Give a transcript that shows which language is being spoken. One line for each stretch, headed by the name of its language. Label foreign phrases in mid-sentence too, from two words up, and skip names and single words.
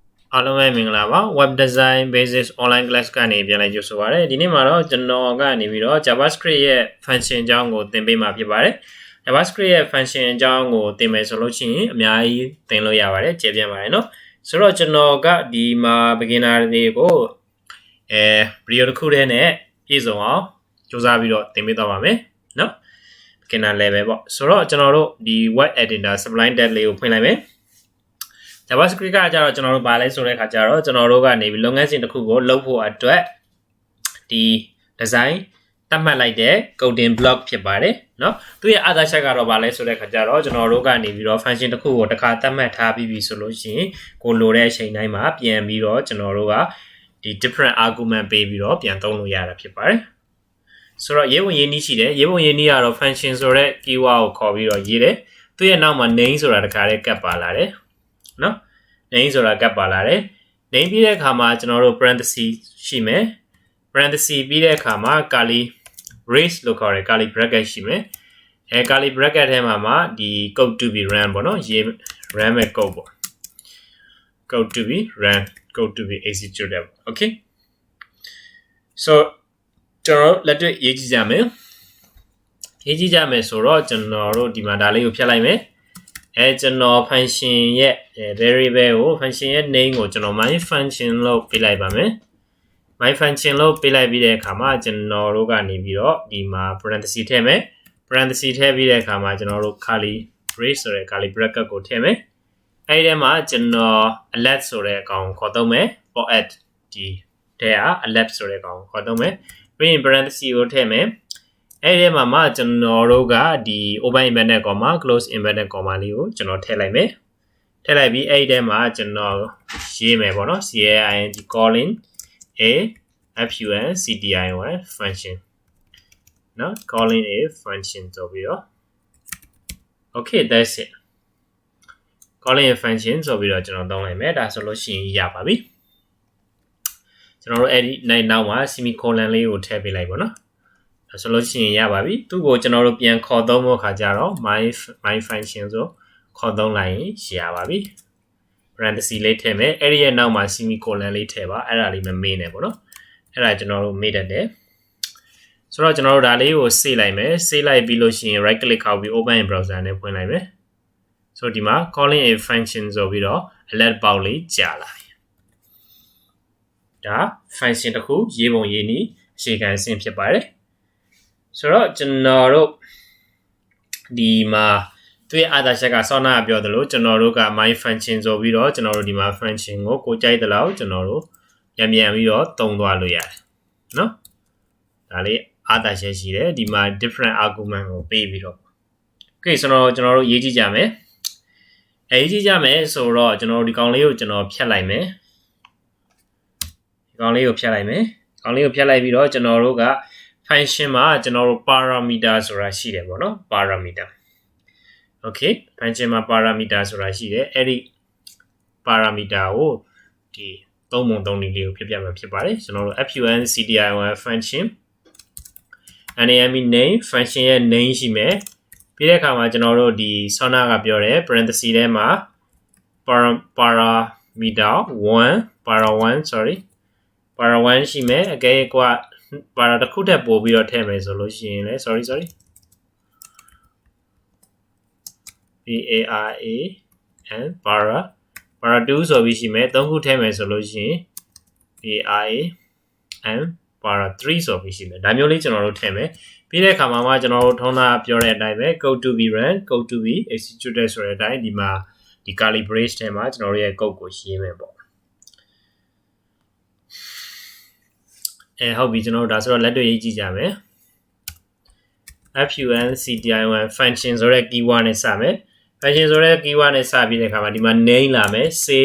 Burmese: အားလုံးပဲမင်္ဂလာပါ
English: web design basics online class
Burmese: ကနေပြန်လည်ကြိုဆိုပါရစေဒီနေ့မှာတော့ကျွန်တော်ကနေပြီးတော့ JavaScript ရဲ့ function အကြောင်းကိုသင်ပေးမှာဖြစ်ပါတယ် JavaScript ရဲ့ function အကြောင်းကိုသင်မယ်ဆိုလို့ရှိရင်အများကြီးသင်လို့ရပါတယ်ကျေပြန့်ပါတယ်เนาะဆိုတော့ကျွန်တော်ကဒီမှာ beginner တွေကိုvideo တစ်ခုတည်း နဲ့ပြည့်စုံအောင်စူးစမ်းပြီးတော့သင်ပေးသွားပါမယ်เนาะ
English: beginner level
Burmese: ပေါ့ဆိုတော့ကျွန်တော်တို့ဒီ
English: web editor sublime text
Burmese: လေးကိုဖွင့်လိုက်မယ်JavaScript ကကြတော့ကျွန်တော်တို့ဗာလဲဆိုတဲ့ခါကျတော့ကျွန်တော်တို့ကနေပြီးလုပ်ငန်းစဉ်တစ်ခုကိုလုပ်ဖို့အတွက်ဒီ design သတ်မှတ်လိုက်တဲ့
English: coding block
Burmese: ဖြစ်ပါတယ်เนาะသူရဲ့အာသာချက်ကတော့ဗာလဲဆိုတဲ့ခါကျတော့ကျွန်တော်တို့ကနေပြီးတော့ function တစ်ခုကိုတစ်ခါသတ်မှတ်ထားပြီးပြီဆိုလို့ ရှိရင်ကိုလိုတဲ့အချိန်တိုင်းမှာပြန်ပြီးတော့ကျွန်တော်တို့ကဒီ
English: different argument
Burmese: ပေးပြီးတော့ပြန်သုံးလို့ရတာဖြစ်ပါတယ်ဆိုတော့ ရေးဝင်ရေးနည်းရှိတယ်ရေးဝင်ရေးနည်းကတော့ function ဆိုတဲ့ keyword ကိုခေါ်ပြီးတော့ရေးတယ်သူရဲ့နောက်မှာ name ဆိုတာ တစ်ခါလေးကပ်ပါလာတယ်နော် name ဆိုတာကပ်ပါလာတယ် name ပြီးတဲ့အခါမှာကျွန်တော်တို့ parenthesis ရှိမယ် parenthesis ပြီးတဲ့အခါမှာ
English: curly brace
Burmese: လို့ခေါ်တယ်
English: curly bracket
Burmese: ရှိမယ်
English: curly bracket
Burmese: ထဲမှာဒီ
English: code to be run
Burmese: ပေါ့နော်ရေး run မဲ့ code ပေါ့
English: code to be run code to be executed okay so
Burmese: ကျွန်တော်လက်တွေ့ရေးကြည့်ကြမယ် ဆိုတော့ကျွန်တော်တို့ဒီမှာဒါလေးကိုဖြတ်လိုက်မယ်ကျွန်တော် function ရဲ့ variable ကို function ရဲ့ name ကိုကျွန်တော်
English: my function
Burmese: လို့ပေးလိုက်ပါမယ်
English: my function
Burmese: လို့ပေး လိုက်ပြီးတဲ့အခါမှာကျွန်တော်တို့ကနေပြီးတော့ဒီမှာ parenthesis ထည့်မယ် parenthesis ထည့်ပြီးတဲ့အခါမှာကျွန်တော်တို့
English: curly brace
Burmese: ဆိုတဲ့
English: curly bracket
Burmese: ကိုထည့်မယ်အဲဒီထဲမှာကျွန်တော် alert ဆိုတဲ့အကောင်ခေါ်သုံးမယ်
English: for add
Burmese: ဒီထဲက alert ဆိုတဲ့အကောင်ခေါ်သုံးမယ်ပြီးရင် parenthesis ကိုထည့်မယ်အဲ့ဒီမှာကျွန်တော်တို့ကဒီ
English: open inverted comma close inverted comma
Burmese: လေးကိုကျွန်တော်ထည့်လိုက်မယ်ထည့်လိုက်ပြီးအဲ့ဒီထဲမှာကျွန်တော်ရေးမယ်ပေါ့နော်
English: calling a function function
Burmese: နော်
English: calling a function
Burmese: ဆိုပြီးတော့
English: okay that's it calling a function
Burmese: ဆိုပြီးတော့ကျွန်တော်သုံးလိုက်မယ်ဒါဆိုလို့ရှိရင်ရပါပြီကျွန်တော်တို့အဲ့ဒီနောက်မှာ semicolon လေးကိုထည့်ပေးလိုက်ပါနော်ဆိုလို့ရှိရင်ရပါပြီသူ့ကိုကျွန်တော်တို့ပြန်ခေါ်သုံးဖို့ခါကြတော့
English: my function
Burmese: ဆိုခေါ်သုံးလိုက်ရင်ရပါပြီ parenthesis လေးထည့်မယ်အဲ့ဒီရဲ့နောက်မှာ semicolon လေးထည့်ပါအဲ့ဒါ လေးမမေ့နဲ့ပေါ့နော်အဲ့ဒါကျွန်တော်တို့မေ့တတ်တယ်ဆိုတော့ကျွန်တော်တို့ဒါလေးကို save လိုက်မယ် save လိုက်ပြီးလို့ရှိရင်
English: right click
Burmese: ခောက်ပြီး
English: open in browser
Burmese: နဲ့ဖွင့်လိုက်မယ်ဆိုတော့ဒီမှာ
English: calling a function
Burmese: ဆိုပြီးတော့ alert ပေါက်လေးကြာလာပြီဒါ function တစ်ခုရေးပုံရေးနည်းအခြေခံ အဆင့်ဖြစ်ပါတယ်ဆိုတော့ကျွန်တော်တို့ဒီမှာသူရဲ့အာသာချက်ကဆောင်းနာပြောသလိုကျွန်တော်တို့က
English: my function
Burmese: ဆိုပြီးတော့ကျွန်တော်တို့ဒီမှာ function ကိုကြိုက်တဲ့လောက်ကျွန်တော်တို့ပြန်ပြီးတော့သုံး သွားလို့ရတယ်နော်ဒါလေးအာသာချက်ရှိတယ်ဒီမှာ
English: different argument
Burmese: ကိုပေးပြီးတော့ okay ဆိုတော့ကျွန်တော်တို့ ရေးကြည့်ကြမယ်ရေးကြည့်ကြမယ်ဆိုတော့ကျွန်တော်တို့ဒီကောင်လေးကိုကျွန်တော်ဖြတ်လိုက်မယ်ဒီကောင်လေးကိုဖြတ်လိုက်မယ်ကောင်လေးကိုဖြတ်လိုက်ပြီးတော့ကျွန်တော်တို့ကfunction မှာကျွန်တော်တို့ parameter ဆိုတာရှိတယ်ပေါ့နော်
English: parameter okay
Burmese: function မှာ parameter ဆိုတာရှိတယ်အဲ့ဒီ parameter ကိုဒီသုံးပုံသုံးနည်းလေးကိုပြမှာဖြစ်ပါတယ်ကျွန်တော်တို့ function
English: name function
Burmese: ရဲ့ name ရှိမယ်ပြီးတဲ့အခါမှာကျွန်တော်တို့ဒီဆောင်းနာကပြောတယ် parenthesis ထဲမှာ
English: parameter 1 para 1
Burmese: ရှိမယ်အကဲကွာpara တစ်ခုထပ်ပို့ပြီးတော့ထည့်မယ်ဆိုလို့ရှိရင်လေ sorry para 2ဆိုပြီးရှိမယ်သုံးခုထည့်မယ်ဆိုလို့ရှိရင်para 3ဆိုပြီးရှိမယ်ဒါမျိုးလေးကျွန်တော်တို့ထည့်မယ်ပြီးတဲ့အခါမှာကျွန်တော်တို့ထုံးတာပြောတဲ့အတိုင်းပဲ
English: code to be run code to be executed
Burmese: ဆိုတဲ့အတိုင်းဒီမှာဒီ
English: curly brace
Burmese: ထဲမှာကျွန်တော်တို့ရဲ့ code ကိုရေးမယ်ပေါ့ ဟုတ်ပြီကျွန်တော်တို့ဒါဆိုတော့လက်တွေ့ရေးကြည့်ကြမယ် function ဆိုတဲ့ keyword နဲ့စမယ် function ဆိုတဲ့ keyword နဲ့စပြီးတဲ့အခါမှာဒီမှာ name လာမယ် say